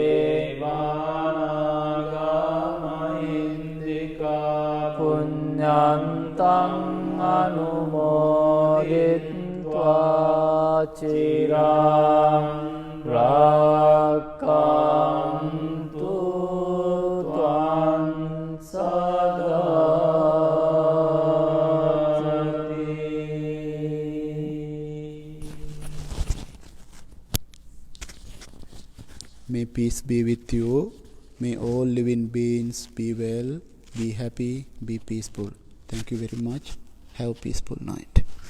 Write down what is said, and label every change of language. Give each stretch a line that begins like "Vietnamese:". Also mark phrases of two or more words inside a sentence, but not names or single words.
Pali: දේවානාගා මහින්దికා පුඤ්ඤන්තං අනුමෝදිත්වා චිරාන් රක්ඛන්තු ත්වං සදාති.
English: May peace be with you. May all living beings be well, be happy, be peaceful. Thank you very much. Have a peaceful night.